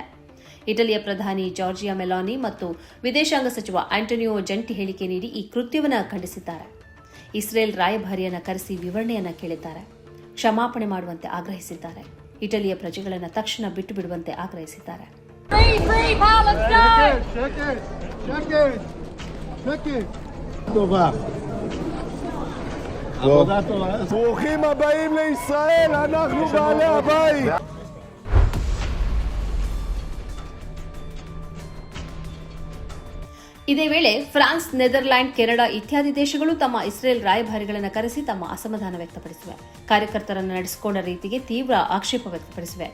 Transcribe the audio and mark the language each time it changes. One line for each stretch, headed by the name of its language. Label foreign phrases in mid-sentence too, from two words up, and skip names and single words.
Kannada: ಇಟಲಿಯ ಪ್ರಧಾನಿ ಜಾರ್ಜಿಯಾ ಮೆಲಾನಿ ಮತ್ತು ವಿದೇಶಾಂಗ ಸಚಿವ ಆಂಟೋನಿಯೋ ಜಂಟಿ ಹೇಳಿಕೆ ನೀಡಿ ಈ ಕೃತ್ಯವನ್ನು ಖಂಡಿಸಿದ್ದಾರೆ. ಇಸ್ರೇಲ್ ರಾಯಭಾರಿಯನ್ನ ಕರೆಸಿ ವಿವರಣೆಯನ್ನ ಕೇಳಿದ್ದಾರೆ. ಕ್ಷಮಾಪಣೆ ಮಾಡುವಂತೆ ಆಗ್ರಹಿಸಿದ್ದಾರೆ. ಇಟಲಿಯ ಪ್ರಜೆಗಳನ್ನು ತಕ್ಷಣ ಬಿಟ್ಟು ಬಿಡುವಂತೆ ಆಗ್ರಹಿಸಿದ್ದಾರೆ.
Hebrew: ברוכים הבאים לישראל, אנחנו בעלי הבית.
Kannada: ಇದೇ ವೇಳೆ ಫ್ರಾನ್ಸ್, ನೆದರ್ಲ್ಯಾಂಡ್, ಕೆನಡಾ ಇತ್ಯಾದಿ ದೇಶಗಳು ತಮ್ಮ ಇಸ್ರೇಲ್ ರಾಯಭಾರಿಗಳನ್ನು ಕರೆಸಿ ತಮ್ಮ ಅಸಮಾಧಾನ ವ್ಯಕ್ತಪಡಿಸಿವೆ. ಕಾರ್ಯಕರ್ತರನ್ನು ನಡೆಸಿಕೊಂಡ ರೀತಿಗೆ ತೀವ್ರ ಆಕ್ಷೇಪ ವ್ಯಕ್ತಪಡಿಸಿವೆ.